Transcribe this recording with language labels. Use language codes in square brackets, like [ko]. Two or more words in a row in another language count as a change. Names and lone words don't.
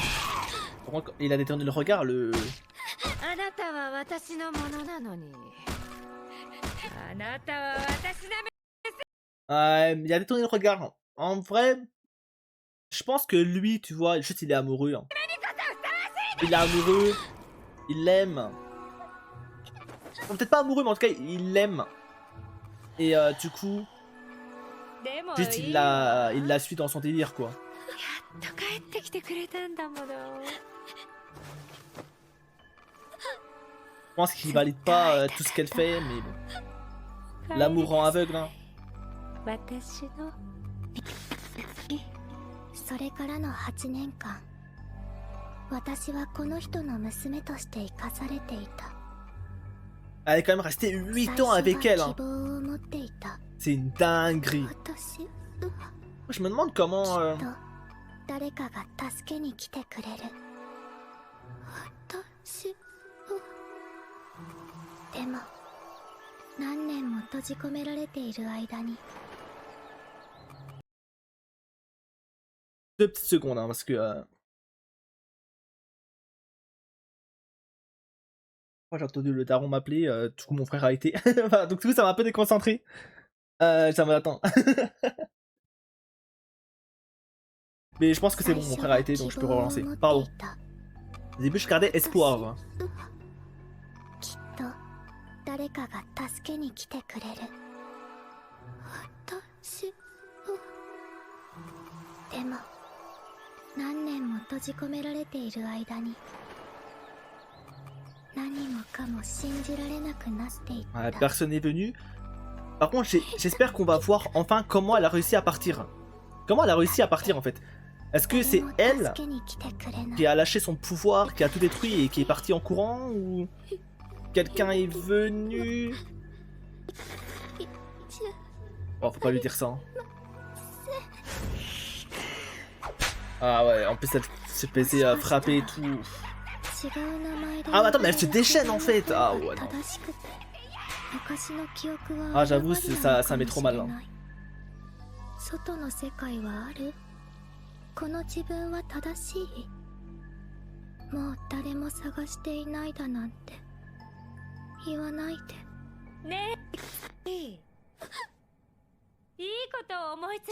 [fr] Par contre, il a détourné le regard, le... [ja] あなたは私のものなのにあなたは私の [fr] il a détourné le regard. En vrai, je pense que lui, tu vois, juste il est amoureux. Hein. Il est amoureux, il l'aime. Bon, peut-être pas amoureux, mais en tout cas, il l'aime. Et du coup, [ja] でも [fr] juste [ja] いい [fr] il la suit dans son délire, quoi. [ja] やっと帰ってきてくれたんだもの [fr] Je pense qu'il valide pas tout ce qu'elle fait, mais bon. L'amour rend aveugle, hein. [ja] 私のそれからの8年間、私はこの人の娘として生かされていた。 [fr] Elle est quand même restée 8 ans avec elle, hein. [ja] 希望を持っていた。 [fr] C'est une dinguerie. [ja] 私は [fr] Je me demande comment... [ja] きっと誰かが助けに来てくれる。私はでも何年も閉じ込められている間に [fr] 2 petites secondes, hein, parce que... Moi j'ai entendu le daron m'appeler, du coup mon frère a été. Enfin, donc du coup ça m'a un peu déconcentré. Ça me attend. Mais je pense que c'est bon, mon frère a été, donc je peux relancer. Pardon. Au début, je gardais espoir. [ja] きっと誰かが助けに来てくれる。私を。でも何年も閉じ込められている間に何もかも信じられなくなっていった。 [fr] Personne n'est venu. Par contre, j'espère qu'on va voir enfin comment elle a réussi à partir. Comment elle a réussi à partir en fait? Est-ce que c'est elle qui a lâché son pouvoir, qui a tout détruit et qui est partie en courant, ou quelqu'un est venu? Oh, faut pas lui dire ça. Hein. Ah ouais, en plus elle s'est plaisée à frapper et tout. Ah mais attends, mais elle se déchaîne en fait. Ah ouais non. Ah j'avoue, ça met trop mal. Hein. [ja] 外の世界はある？この自分は正しい？もう誰も探していないだなんて言わないで。ねえ、いいことを思いつ